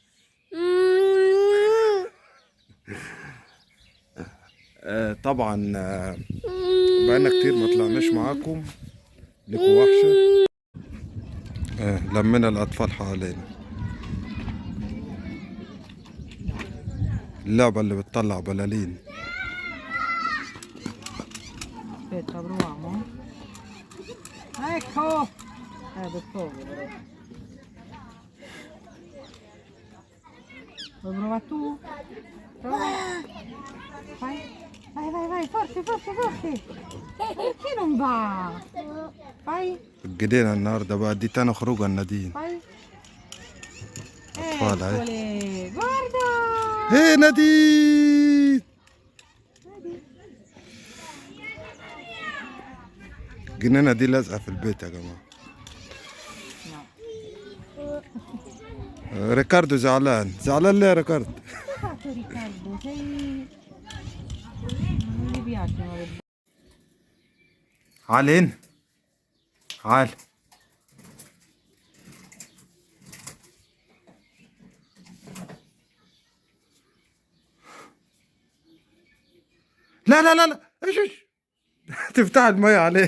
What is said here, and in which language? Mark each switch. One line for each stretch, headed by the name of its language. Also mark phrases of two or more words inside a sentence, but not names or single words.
Arabic: طبعا بقالنا كتير ما طلعناش معاكم، لكم وحشة. لمينا الأطفال حوالينا، اللعبة اللي بتطلع بلالين.
Italian: Aspetta, proviamo. Ecco! Per poco però. Vuoi provare tu? Prova. Vai, vai, vai, vai, forte, forte, forte! Perché non va? Vai,
Arabic: الجنينة النهاردة بقى دي تاني خروجة النادين.
Italian: vai.
Arabic: أطفال أهي.
Italian: Eccole! Guarda!
Arabic: ايه نادين؟
Italian: Vedi?
Arabic: الجنينة دي لازقة في البيت يا جماعة.
Italian: No.
Arabic: ريكاردو زعلان، زعلان ليه يا ريكاردو؟
Italian: Che hai fatto Riccardo? Sei... Non gli piacciono le...
Arabic: عال هنا، عال. لا لا لا لا، ايش ايش تفتح المية عليه.